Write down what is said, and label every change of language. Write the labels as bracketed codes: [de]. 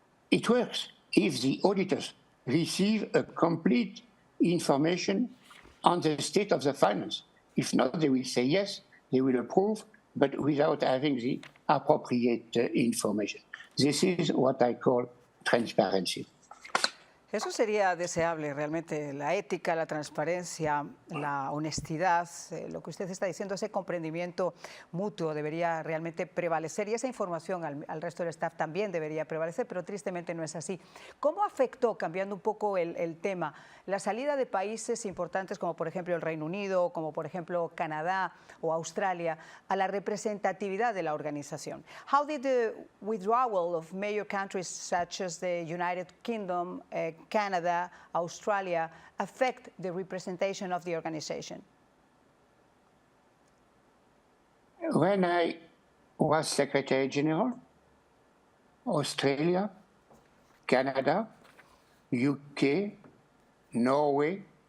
[en] It works if the auditors receive a complete information on the state of the finance. If not, they will say yes, they will approve, but without having the appropriate information. This is what I call transparency. [es] Eso sería deseable realmente, la ética, la transparencia, la honestidad, lo que usted está diciendo, ese comprendimiento mutuo debería realmente prevalecer y esa información al resto del staff también debería prevalecer, pero tristemente no es así. ¿Cómo afectó, cambiando un poco el tema, la salida de países importantes como por ejemplo el Reino Unido, como por ejemplo Canadá o Australia, a la representatividad de la organización? [en] How did the withdrawal of major countries such as the United Kingdom, Canada, Australia affect the representation of the organization? When I was Secretary General, Australia, Canada, UK, Norway,